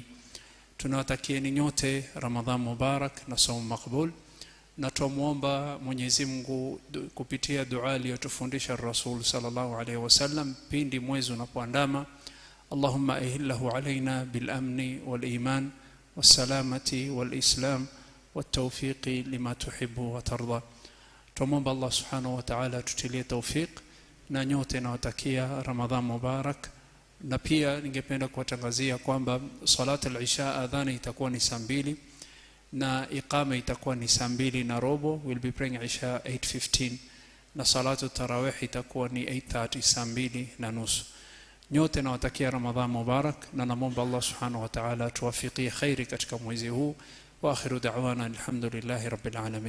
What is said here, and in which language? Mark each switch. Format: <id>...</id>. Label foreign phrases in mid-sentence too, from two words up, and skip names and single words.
<sw>Tunawatakieni nyote</sw> <ar>رمضان مبارك</ar> <sw>na</sw> <ar>صوم مقبول,</ar> <sw>na tumuomba Mwenyezi Mungu kupitia dua aliyotufundisha Rasul</sw> <ar>صلى الله عليه وسلم</ar> <sw>pindi mwezi unapoandama:</sw> <ar>اللهم أهله علينا بالأمن والإيمان والسلامة والإسلام والتوفيق لما تحب وترضى.</ar> <sw>Tumuomba</sw> <ar>الله سبحانه وتعالى</ar> <sw>tutilie tawfiq, na nyote nawatakia</sw> <ar>رمضان مبارك.</ar> <sw>Na pia ningependa kuwatangazia kwamba</sw> <ar>صلاة العشاء</ar> <sw>adhani itakuwa ni saa 2 na iqama itakuwa ni saa 2:15.</sw> <en>We'll be praying isha</en> <sw>8:15, na</sw> <ar>صلاة التراويح</ar> <sw>itakuwa ni 8:30, saa 2:30. Nyote nawatakia</sw> <ar>رمضان مبارك,</ar> <sw>na naomba</sw> <ar>الله سبحانه وتعالى</ar> <sw>tuwafikie khairi katika mwezi huu.</sw> <ar>وآخر دعوانا الحمد لله رب العالمين.</ar>